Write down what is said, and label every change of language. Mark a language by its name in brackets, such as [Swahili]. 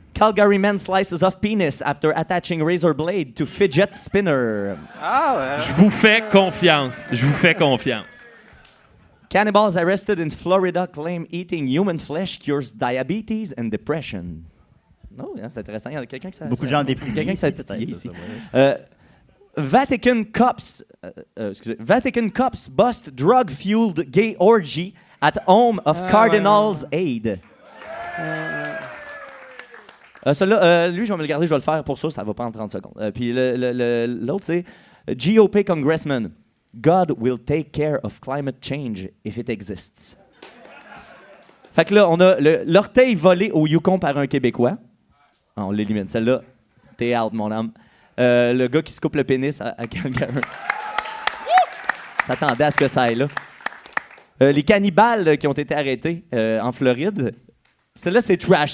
[English] Calgary man slices off penis after attaching razor blade to fidget spinner. [French] Je vous fais confiance. Je vous fais confiance. [English] Cannibals arrested in Florida claim eating human flesh cures diabetes and depression. [French] Non, hein, c'est intéressant. Il y a quelqu'un qui Beaucoup de gens déprimés. Quelqu'un qui s'est peut-être, titillé c'est ici. ça, ouais. [English] Vatican cops bust drug-fueled gay orgy at home of Cardinals Aid. [French] Celui-là, lui, je vais me le garder, je vais le faire pour ça, ça va prendre 30 secondes. Puis l'autre, c'est GOP congressman. [English] God will take care of climate change if it exists. [French] Fait que là, on a l'orteil volé au Yukon par un Québécois. Ah, on l'élimine. Celle-là, t'es out, mon âme. Le gars qui se coupe le pénis à Calgary. S'attendait à ce que ça aille là. Les cannibales qui ont été arrêtés en Floride. Celle-là, c'est trash.